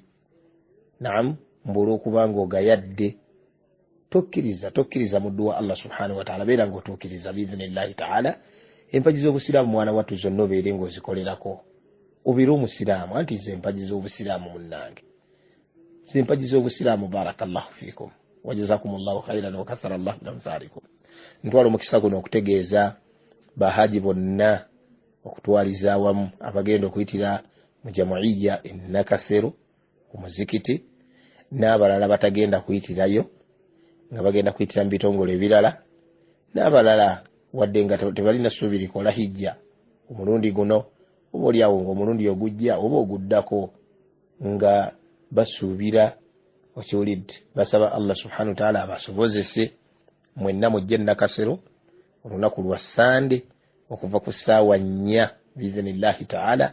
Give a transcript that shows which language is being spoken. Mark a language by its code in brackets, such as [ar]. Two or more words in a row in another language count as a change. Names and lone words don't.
[lg] Naam, mbula okuba ng'ogayadde tokkiriza muddu wa Allah [ar] سبحانه وتعالى, [lg] beera ng'otuukiriza [ar] بإذن الله تعالى. [lg] Empagi z'obusiraamu mwana wattu zonna obeere ng'ozikolerako, obeere omusiraamu. Anti nze empagi z'obusiraamu munnange, nze empagi z'obusiraamu [ar] بارك الله فيكم وجزاكم الله خيرا وكثر الله من أمثالكم. [lg] Ntwala omukisa guno okutegeeza bahaji bonna okutwaliza awamu abagenda okuyitira mu jamuiya e Nakasero ku muzikiti, n'abalala batagenda kuyitirayo nga bagenda kuyitira mu bitongole ebirala, n'abalala wadde nga tebalina ssuubi likola hijja omulundi guno, oba oliawo ng'omulundi ogujja oba oguddako nga basuubira okiwulidde, basaba Allah [ar] سبحانه وتعالى [lg] abasobozese mwenna mujje e Nakasero olunaku lwa Sande okuva ku ssaawa 4 [ar] بإذن الله تعالى.